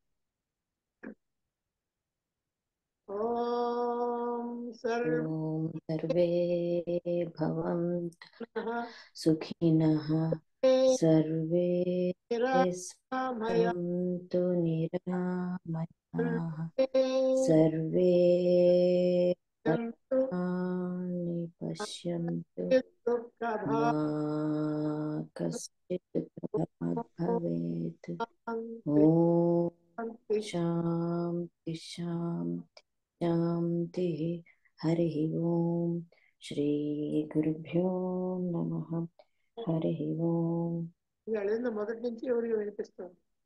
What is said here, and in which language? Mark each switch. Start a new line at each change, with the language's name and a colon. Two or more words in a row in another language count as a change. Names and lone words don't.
Sanskrit: ఓం సర్వే భవంతు సుఖినః సర్వే సంతు నిరామయాః సర్వే सर्वाणि पश्यन्तु मा कश्चित् प्रमादः भवेत्। ॐ शान्ति शान्ति शान्तिः। हरिः ओम्। శ్రీ గురుభ్యో నమః. హరి ఓం.
Telugu: మొదటి నుంచి ఎవరికి వినిపిస్తుంది?